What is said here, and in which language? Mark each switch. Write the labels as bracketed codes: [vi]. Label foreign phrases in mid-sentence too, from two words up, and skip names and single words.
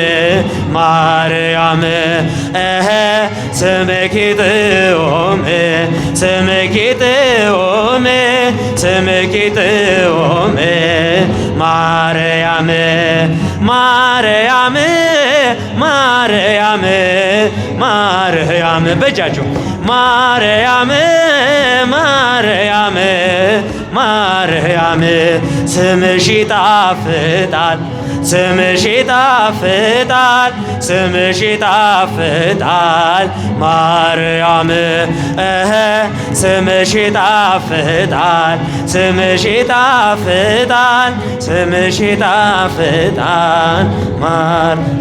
[ti] ማርያም ስምኪ ጥዑም ስምኪ ጥዑም ስምኪ ጥዑም ማርያም ማርያም ማርያም ማርያም በጃቸው ማርያም [am] ማርያም ማርያም ስምሽ ይጣፍጣል ስምሽ ይጣፍጣል ስምሽ ይጣፍጣል ማርያም ስምሽ ይጣፍጣል ስምሽ ይጣፍጣል ስምሽ ይጣፍጣል ማር